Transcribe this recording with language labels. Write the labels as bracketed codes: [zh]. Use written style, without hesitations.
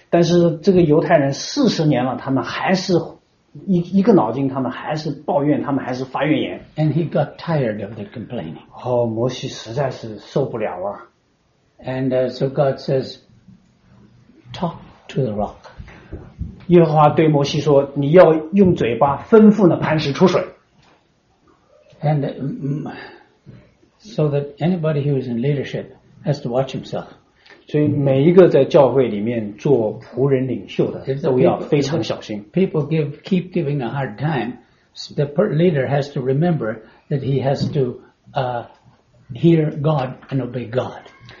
[zh] 但是这个犹太人40年了，他们还是。一个脑筋，他们还是抱怨，他们还是发怨言。 [en] And he got tired of the complaining. [zh] 摩西实在是受不了了。 [en] And so God says, talk to the rock. [zh] 耶和华对摩西说，你要用嘴巴吩咐那磐石出水。 [en] And so that anybody who is in leadership has to watch himself. [zh] 所以每一个在教会里面做仆人领袖的都要非常小心。 [en] People keep giving a hard time. The leader has to remember that he has to hear God and obey God.